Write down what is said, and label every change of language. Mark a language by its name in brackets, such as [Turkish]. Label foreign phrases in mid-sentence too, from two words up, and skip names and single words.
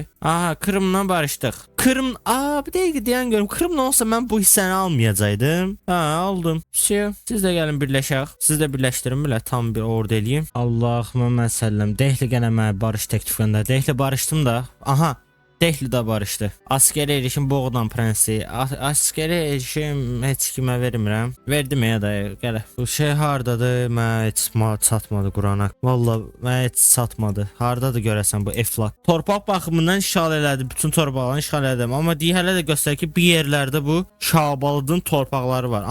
[Azerbaijani] Aha, Krımla barışdıq. Bir dəqiqə deyən görüm. Krımla olsa mən bu hissəni almayacaqdım. Aldım. Siz də gəlin birləşək. Siz də birləşdirin belə, tam bir ordu eləyim. [Arabic] اللهم سلم. [Azerbaijani] Dəhli gənə mənə barış təklif göndər. Dəhli barışdım da. Aha. Dehli də barışdı. [Turkish] Askeri erişim Boğdan prensi. Askeri erişim [Azerbaijani] heç kimə vermirəm. Verdim ya da gələ. Bu şey hardadır? Mənə heç çatmadı Qurana. Valla mənə heç çatmadı. Hardadır görəsən bu Eflaq? Torpaq baxımından işğal elədi. Bütün torpaqlarını işğal elədim. Amma hələ də göstərir ki, bir yerlərdə bu Şabalıdın torpaqları var.